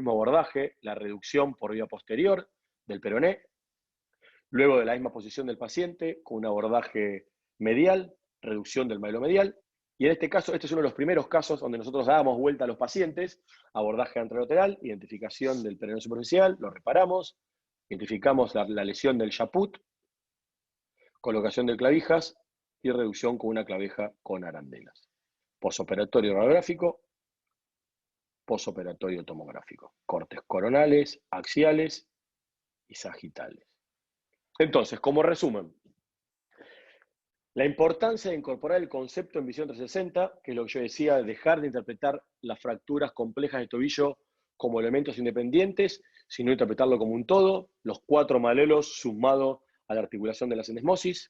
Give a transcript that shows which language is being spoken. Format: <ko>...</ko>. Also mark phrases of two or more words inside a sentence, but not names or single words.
<es>mismo abordaje, la reducción por vía posterior del peroné, luego de la misma posición del paciente, con un abordaje medial, reducción del maelo medial, y en este caso, este es uno de los primeros casos donde nosotros dábamos vuelta a los pacientes, abordaje anterolateral, identificación del peroné superficial, lo reparamos, identificamos la lesión del chaput, colocación de clavijas y reducción con una clavija con arandelas. Posoperatorio radiográfico, posoperatorio tomográfico. Cortes coronales, axiales y sagitales. Entonces, como resumen, la importancia de incorporar el concepto en visión 360, que es lo que yo decía, de dejar de interpretar las fracturas complejas de tobillo como elementos independientes, sino interpretarlo como un todo, los 4 malelos sumado a la articulación de la syndesmosis.</es>